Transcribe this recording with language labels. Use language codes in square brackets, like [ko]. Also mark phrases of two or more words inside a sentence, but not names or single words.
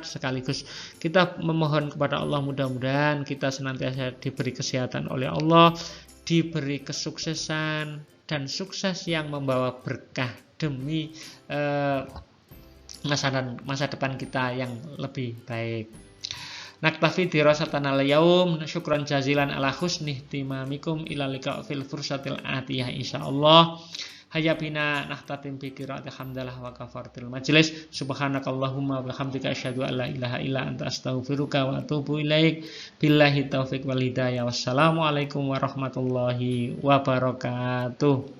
[id] Sekaligus kita memohon kepada Allah, mudah-mudahan kita senantiasa diberi kesehatan oleh Allah, diberi kesuksesan dan sukses yang membawa berkah demi masa depan kita yang lebih baik. [ar] نكتفي دراسة اليوم شكرا جزيلا على حسن اهتمامكم إلى لقاء في الفرصة الآتية إن شاء الله. هيا بنا نختتم بقراءة الحمدلة وكفارة المجلس. سبحانك اللهم وبحمدك أشهد أن لا إله إلا أنت أستغفرك وأتوب إليك. بالله التوفيق والهداية. والسلام عليكم ورحمة الله وبركاته.